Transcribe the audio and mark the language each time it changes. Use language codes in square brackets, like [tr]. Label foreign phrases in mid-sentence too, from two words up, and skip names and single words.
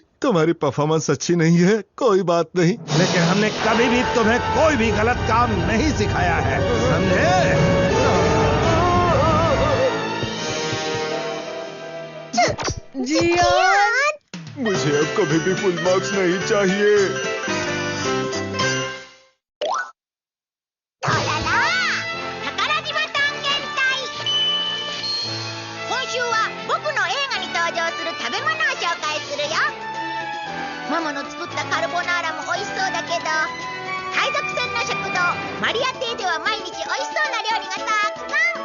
[hi] तुम्हारी परफॉर्मेंस अच्छी नहीं है, कोई बात नहीं, लेकिन हमने कभी भी तुम्हें कोई भी गलत काम नहीं सिखाया है, समझे? जियान, मुझे अब कभी भी [en] full marks [hi] नहीं चाहिए। [ja] ママの作ったカルボナーラも美味しそうだけど、海賊船の食堂マリア邸では毎日美味しそうな料理がたくさん。